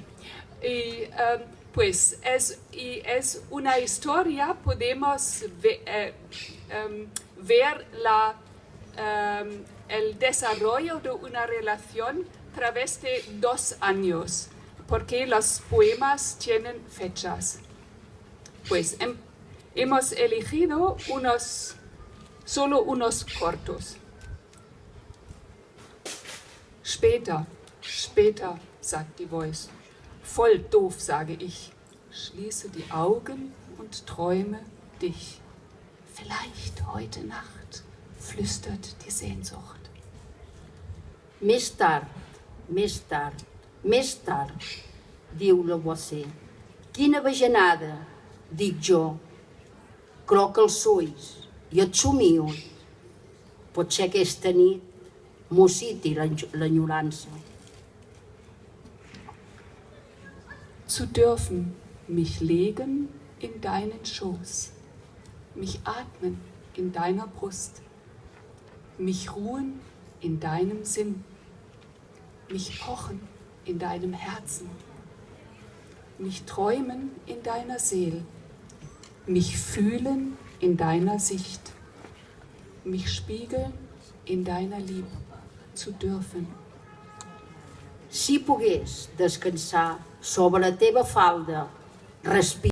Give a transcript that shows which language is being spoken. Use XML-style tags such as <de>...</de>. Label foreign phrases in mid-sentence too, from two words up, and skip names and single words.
<es>Y pues es una historia, podemos ver el desarrollo de una relación a través de 2 años, porque los poemas tienen fechas. Pues hemos elegido solo unos cortos.</es> <de>Später, später, sagt die Voice. Voll doof, sage ich. Schließe die Augen und träume dich. Vielleicht heute Nacht, flüstert die Sehnsucht.</de> <ca>Més tard, més tard, més tard, diu la Boissé. Quina bajanada, dic jo. Croc els ulls i et somio. Potser aquesta nit m'ossiti l'enyorança.</ca> <de>Zu dürfen, mich legen in deinen Schoß, mich atmen in deiner Brust, mich ruhen in deinem Sinn, mich pochen in deinem Herzen, mich träumen in deiner Seel, mich fühlen in deiner Sicht, mich spiegeln in deiner Liebe zu dürfen.</de> <ca>Si pogués descansar sobre la teva falda, respirar</ca>